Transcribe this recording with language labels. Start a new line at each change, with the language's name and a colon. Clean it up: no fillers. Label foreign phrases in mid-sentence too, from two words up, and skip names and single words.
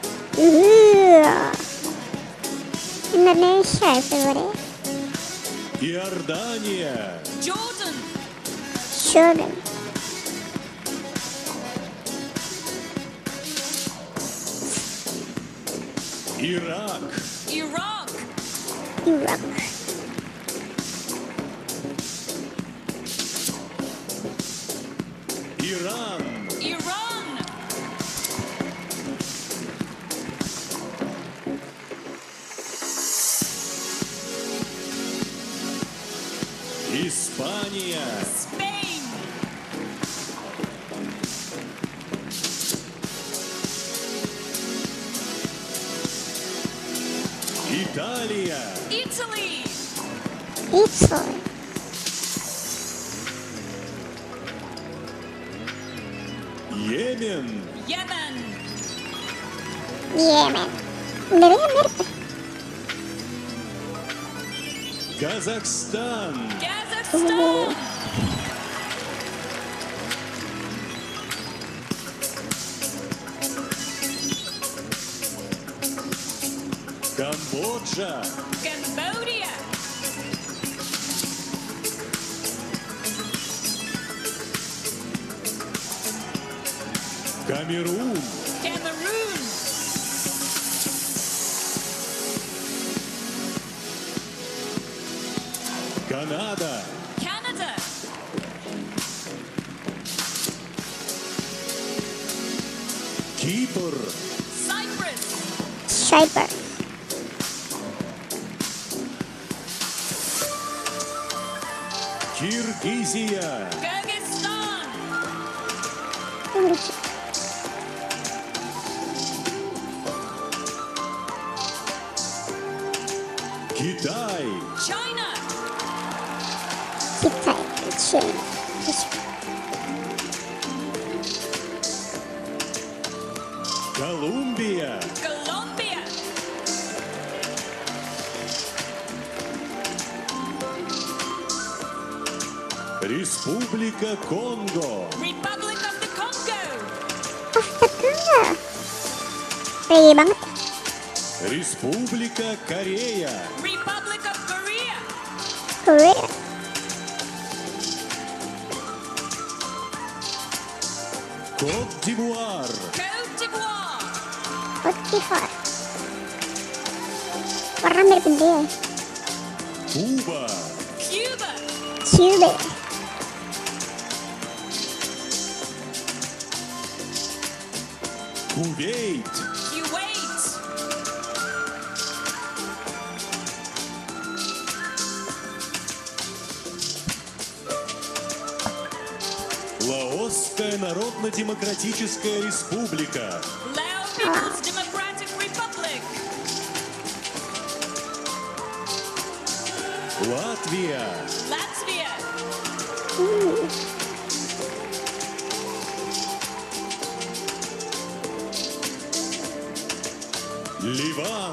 Indonesian: Indonesia favorite.
Russian: Иордания.
English: Jordan. Jordan.
Russian: Ирак.
English: Iraq. Iraq.
Russian: Иран.
English: Iran.
Russian: Испания.
English: Spain.
Russian: Италия.
English: Italy. Italy.
Russian: Йемен.
English: Yemen. Yemen.
Indonesian: Dari Amerika.
Russian: Казахстан.
English: Kazakhstan.
Russian: Камбоджа.
English: Cambodia.
Russian: Камерун.
English: Cameroon.
Russian: Канада.
English: Canada.
Russian: Кипр.
English: Cyprus. Cyprus.
Russian: Киргизия.
English: Kyrgyzstan.
Russian: Китай.
English: China.
Russian: Китай. China. Колумбия.
English: Colombia.
Russian: Республика Конго.
English: Republic of the Congo.
Indonesian: Astaga. Pede banget.
Russian: Республика Корея.
English: Republic of Korea. Korea.
Russian: Кот-д'Ивуар.
English: Côte d'Ivoire. Cote d'Ivoire.
Indonesian: Warna mirip dia.
Russian: Куба.
English: Cuba. Cuba.
Russian: Кувейт.
English: Kuwait.
Russian: Лаосская Народно-Демократическая Республика.
English: Lao People's Democratic Republic.
Russian: Латвия.
English: Latvia.
Russian: Ливан.